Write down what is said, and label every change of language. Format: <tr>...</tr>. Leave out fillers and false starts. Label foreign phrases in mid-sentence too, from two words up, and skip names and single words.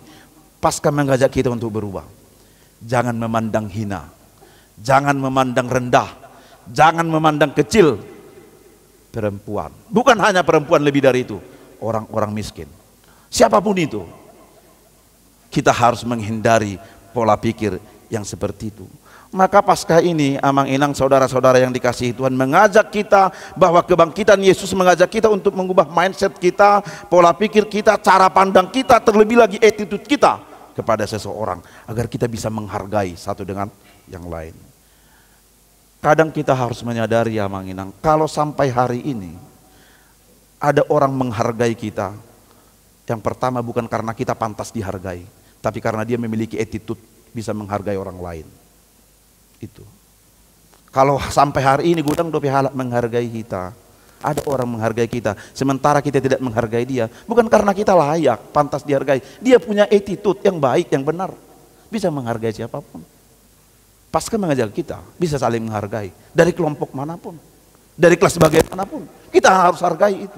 <id>Pasca mengajak kita untuk berubah. Jangan memandang hina, jangan memandang rendah, jangan memandang kecil perempuan. Bukan hanya perempuan, lebih dari itu, orang-orang miskin. Siapapun itu, kita harus menghindari pola pikir yang seperti itu. Maka pasca ini, amang-inang saudara-saudara yang dikasihi Tuhan, mengajak kita bahwa kebangkitan Yesus mengajak kita untuk mengubah mindset kita, pola pikir kita, cara pandang kita, terlebih lagi attitude kita kepada seseorang, agar kita bisa menghargai satu dengan yang lain. Kadang kita harus menyadari, amang-inang, kalau sampai hari ini ada orang menghargai kita, yang pertama bukan karena kita pantas dihargai, tapi karena dia memiliki attitude bisa menghargai orang lain. Itu kalau sampai hari ini</id> <bbc>gudang dope halak</bbc> <id>menghargai kita, ada orang menghargai kita sementara kita tidak menghargai dia, bukan karena kita layak pantas dihargai, dia punya attitude yang baik, yang benar, bisa menghargai siapapun. Pasca mengajak kita bisa saling menghargai, dari kelompok manapun, dari kelas bagian manapun, kita harus hargai itu.</id>